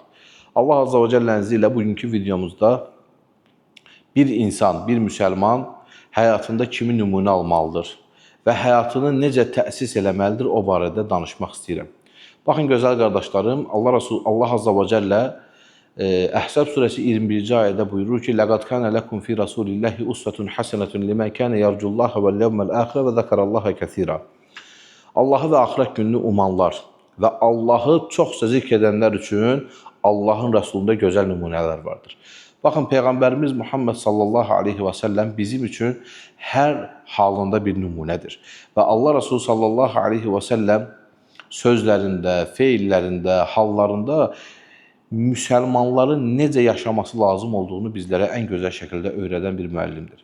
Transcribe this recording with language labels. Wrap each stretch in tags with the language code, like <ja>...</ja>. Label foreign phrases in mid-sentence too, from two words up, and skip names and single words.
<az>Allah Azza və Cəllənin izni ilə bugünkü videomuzda bir insan, bir müsəlman həyatında kimi nümunə almalıdır və həyatını necə təsis eləməlidir, o barədə danışmaq istəyirəm. Baxın, gözəl qardaşlarım, Allah</az> <ar>عز وجل</ar> <az>Əhzab surəsi 21-ci ayədə buyurur ki,</az> <ar>لَقَدْ كَانَ لَكُمْ فِي رَسُولِ اللَّهِ أُسْوَةٌ حَسَنَةٌ لِمَنْ كَانَ يَرْجُو اللَّهَ وَالْيَوْمَ الْآخِرَ وَذَكَرَ اللَّهَ كَثِيرًا.</ar> <az>Allahı və axirət gününü umanlar və Allahı çoxca zikr edənlər üçün Allahın Rəsulunda gözəl nümunələr vardır. Baxın, Peyğəmbərimiz Muhammed</az> <ar>صلى الله عليه وسلم</ar> <az>bizim üçün hər halında bir nümunədir. Və Allah Rəsulü</az> <ar>صلى الله عليه وسلم</ar> <az>sözlərində, feillərində, hallarında müsəlmanların necə yaşaması lazım olduğunu bizlərə ən gözəl şəkildə öyrədən bir müəllimdir.</az>